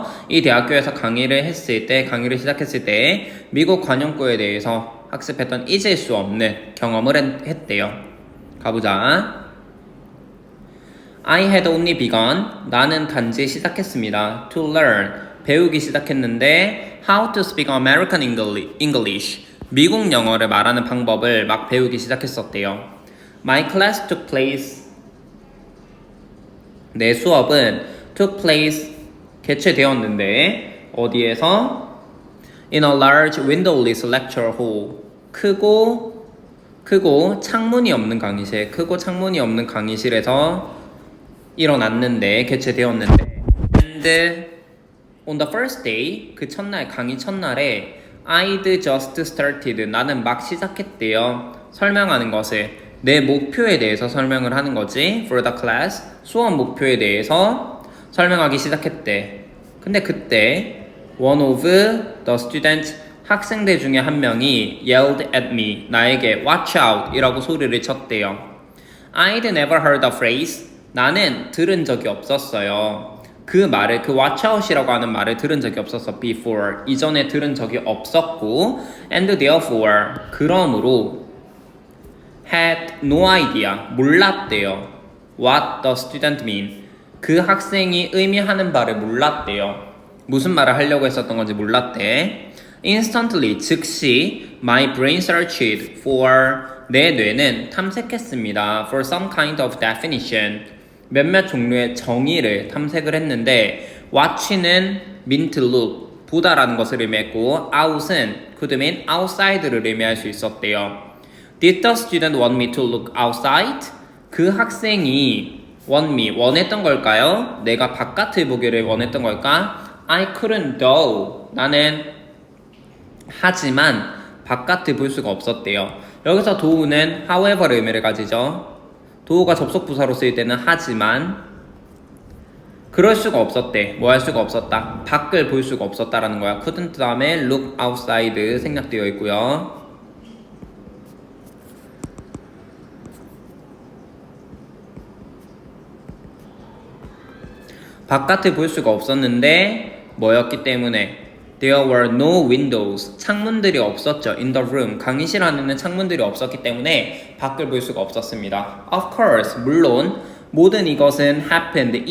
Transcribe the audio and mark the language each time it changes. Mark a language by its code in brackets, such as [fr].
[ko] 이 대학교에서 강의를 시작했을 때 미국 관용구에 대해서 학습했던 잊을 수 없는 경험을 했대요. 가보자. [en] I had only begun. [ko] 나는 단지 시작했습니다. [en] To learn. [ko] 배우기 시작했는데 [en] how to speak American English. [ko] 미국 영어를 말하는 방법을 막 배우기 시작했었대요. [en] My class took place. [ko] 내 수업은 [en] took place [ko] 개최되었는데 어디에서? [en] In a large windowless lecture hall [ko] 크고 창문이 없는 강의실에서 개최되었는데 [en] and on the first day [ko] 그 첫날 강의 첫날에 [en] I'd just started [ko] 나는 막 시작했대요. 설명하는 것을 내 목표에 대해서 설명을 하는 거지. [en] For the class [ko] 수업 목표에 대해서 설명하기 시작했대. 근데 그때 [en] one of the students [ko] 학생들 중에 한 명이 [en] yelled at me [ko] 나에게 [en] watch out [ko] 이라고 소리를 쳤대요. [en] I'd never heard the phrase [ko] 나는 들은 적이 없었어요. 그 watch out이라고 하는 말을 들은 적이 없었어. [en] before [ko] 이전에 들은 적이 없었고 [en] and therefore [ko] 그러므로 [en] had no idea [ko] 몰랐대요. [en] What the student mean [ko] 그 학생이 의미하는 바를 몰랐대요. 무슨 말을 하려고 했었던 건지 몰랐대. [en] Instantly [ko] 즉시 [en] my brain searched for [ko] 내 뇌는 탐색했습니다. [en] For some kind of definition [ko] 몇몇 종류의 정의를 탐색을 했는데 [en] watch는 mean to look 보다라는 것을 의미했고 out은 could mean outside 를 의미할 수 있었대요. Did the student want me to look outside? [ko] 그 학생이 [en] want me [ko] 원했던 걸까요? 내가 바깥을 보기를 원했던 걸까? [en] I couldn't though [ko] 나는 하지만 바깥을 볼 수가 없었대요. 여기서 do는 however의 의미를 가지죠. do가 접속 부사로 쓰일 때는 하지만 그럴 수가 없었대. 뭐 할 수가 없었다. 밖을 볼 수가 없었다라는 거야. couldn't 다음에 [en] look outside [ko] 생략되어 있고요. 바깥을 볼 수가 없었는데 뭐였기 때문에 [en] There were no windows. [ko] 창문들이 없었죠. [en] In the room. [ko] 강의실 안에는 창문들이 없었기 때문에 밖을 볼 수가 없었습니다. [en] Of course. [ko] 물론 모든 이것은 [en] happened.